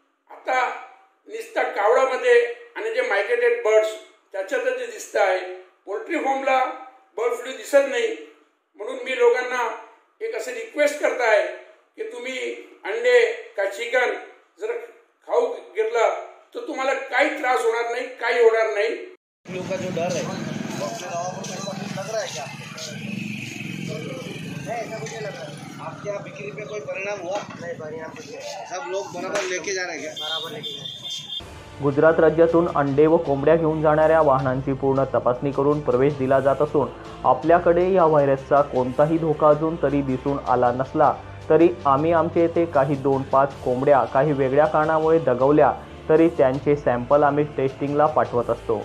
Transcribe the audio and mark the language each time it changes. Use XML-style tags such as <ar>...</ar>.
<mr>आता निस्ता कावळामध्ये आणि जे मायग्रेटेड बर्ड्स त्याच्यातच जे दिसत आहे, पोल्ट्री फार्मला बर्ड फ्लू दिसत नाही। म्हणून मी लोकांना एक असे रिक्वेस्ट करत आहे की तुम्ही अंडे का चिकन जर खाऊ घेतला तर तुम्हाला काही त्रास होणार नाही, काही होणार नाही।</mr> <hi>फ्लू का जो डर है वो अपने लग रहा है क्या? नहीं, ऐसा कुछ नहीं लग रहा है। आपके यहाँ बिक्री पे कोई परिणाम हुआ? नहीं, परिणाम कुछ नहीं। सब लोग बराबर लेके जा रहे हैं क्या? बराबर लेके जा रहे हैं।</hi> <mr>गुजरात राज्यातून अंडे व कोंबड्या घेऊन जाणाऱ्या वाहनांची पूर्ण तपासणी करून प्रवेश दिला जात असून आपल्याकडे या व्हायरसचा कोणताही धोका अजून तरी दिसून आला नसला तरी आम्ही आमचे येथे काही 2-5 कोंबड्या काही वेगळ्या कारणामुळे दगावल्या तरी त्यांचे सॅम्पल आम्ही टेस्टिंगला पाठवत असतो।</mr>